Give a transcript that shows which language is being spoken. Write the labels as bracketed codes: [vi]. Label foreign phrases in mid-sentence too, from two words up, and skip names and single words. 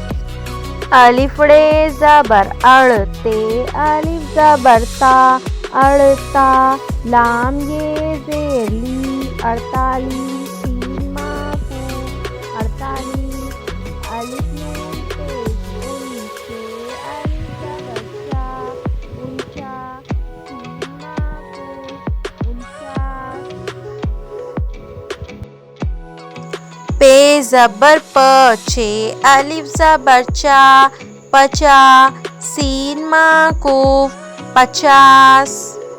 [ur] الف ڑے زبر اڑ تے الف زبر تا اڑتا لام یہ زیر لی 48 سین معکوف 48۔ الف نون پیش ان تے الف زبر چا انچا سین معکوف 49۔ پے زبر پ چھ الف زبر چا پچا سین معکوف 50۔